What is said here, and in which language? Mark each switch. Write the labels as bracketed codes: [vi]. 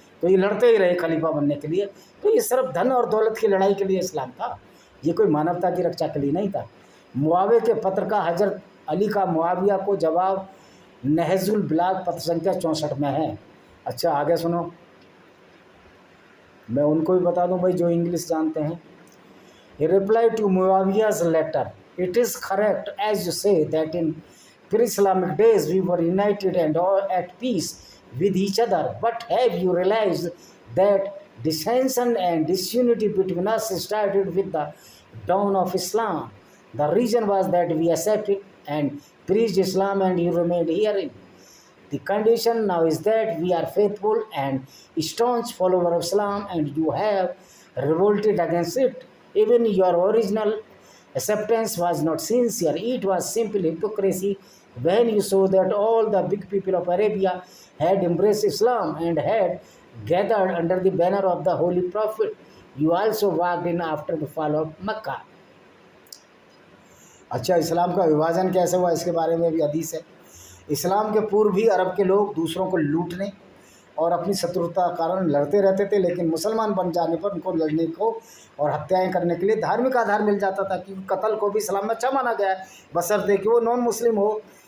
[hi] तो ये लड़ते ही रहे खलीफा बनने के लिए। तो ये सिर्फ धन और दौलत की लड़ाई के लिए इस्लाम था, ये कोई मानवता की रक्षा के लिए नहीं था। मुआविया के पत्र का हज़रत अली का मुआविया को जवाब नहजुल बलाग पत्र संख्या 64 में है। अच्छा आगे सुनो, मैं उनको भी बता दूं भाई जो इंग्लिश जानते हैं। [en] He replied to Muawiyah's letter, "It is correct as you say that in pre-Islamic days we were united and all at peace with each other. But have you realized that dissension and disunity between us started with the dawn of Islam? The reason was that we accepted and preached Islam and you remained herein. The condition now is that we are faithful and staunch followers of Islam and you have revolted against it. Even your original acceptance was not sincere, it was simply hypocrisy when you saw that all the big people of Arabia had embraced Islam and had gathered under the banner of the Holy Prophet. You also walked in after the fall of Mecca." [hi] अच्छा, इस्लाम का विभाजन कैसे हुआ इसके बारे में भी हदीस है। इस्लाम के पूर्व भी अरब के लोग दूसरों को लूटने और अपनी शत्रुता कारण लड़ते रहते थे, लेकिन मुसलमान बन जाने पर उनको लड़ने को और हत्याएं करने के लिए धार्मिक आधार मिल जाता था, क्योंकि कत्ल को भी इस्लाम में अच्छा माना गया है, बशर्ते कि वो नॉन मुस्लिम हो।